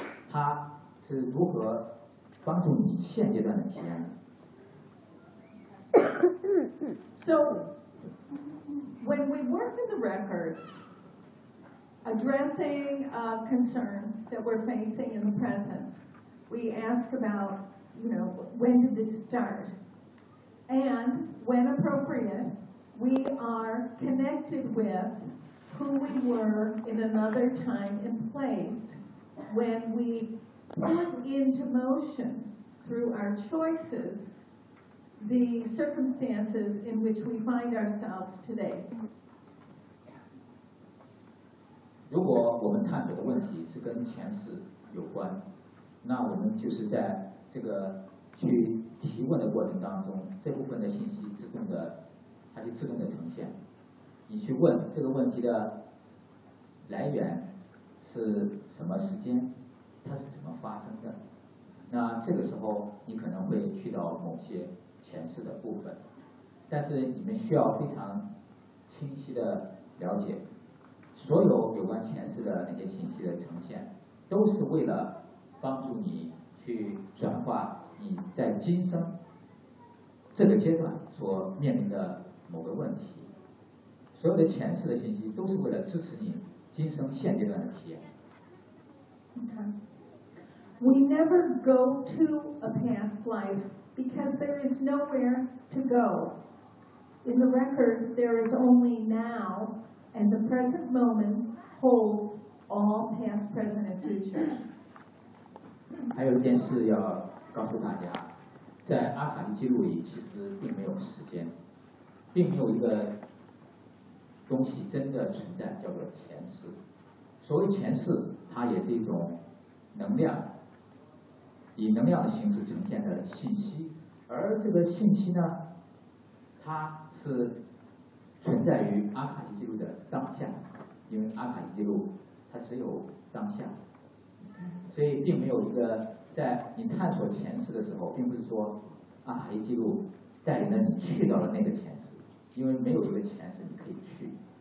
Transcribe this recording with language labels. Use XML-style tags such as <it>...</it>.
<zh>他是如何帮助你现阶段的体验。</zh> <en>So when we work in the records addressing a concern that we're facing in the present, we ask about, you know, when did this start, and when appropriate we are connected with who we were in another time and place when weput into motion through our choices the circumstances in which we find ourselves today.</en> <zh>如果我们探讨的问题是跟前世有关，那我们就是在这个去提问的过程当中，这部分的信息自动的，它就自动的呈现。你去问这个问题的来源是什么时间，它是怎么发生的？那这个时候你可能会去到某些前世的部分，但是你们需要非常清晰的了解，所有有关前世的那些信息的呈现，都是为了帮助你去转化你在今生这个阶段所面临的某个问题。所有的前世的信息都是为了支持你今生现阶段的体验。</zh> <en>We never go to a past life because there is nowhere to go. In the record, there is only now, and the present moment holds all past, present, and future.</en> <zh>还有一件事要告诉大家，在阿卡伊记录里其实并没有时间，并没有一个东西真的存在，叫做前世。所谓前世，它也是一种能量，以能量的形式呈现的信息，而这个信息呢，它是存在于阿卡伊记录的当下，因为阿卡伊记录它只有当下，所以并没有一个在你探索前世的时候，并不是说阿卡伊记录带领了你去到了那个前世，因为没有一个前世你可以去，</zh>